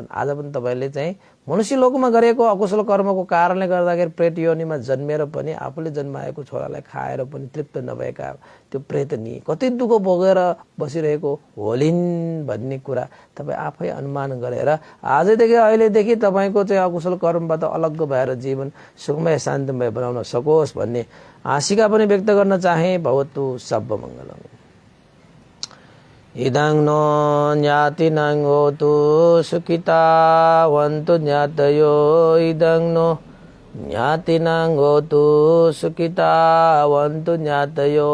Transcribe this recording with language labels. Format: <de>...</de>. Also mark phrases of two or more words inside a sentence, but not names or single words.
<ne>आज पनि तपाईँले चाहिँ मनुष्य लोकमा गरेको अकुशल कर्मको कारणले गर्दाखेरि प्रेत योनिमा जन्मेर पनि आफूले जन्माएको छोरालाई खाएर पनि तृप्त नभएका त्यो प्रेतनी कति दुःख भोगेर बसिरहेको होलिन् भन्ने कुरा तपाईँ आफै अनुमान गरेर आजदेखि अहिलेदेखि तपाईँको चाहिँ अकुशल कर्मबाट अलग्ग भएर जीवन सुखमय शान्तिमय बनाउन सकोस् भन्ने आशिका पनि व्यक्त गर्न चाहे।</ne> <pi>भवतु सब मङ्गलम्। इदं नो ज्ञातिनां होतु सुखिता वन्तु ज्ञातयो। इदं नो ज्ञातिनां होतु सुखिता वन्तु ज्ञातयो।</pi>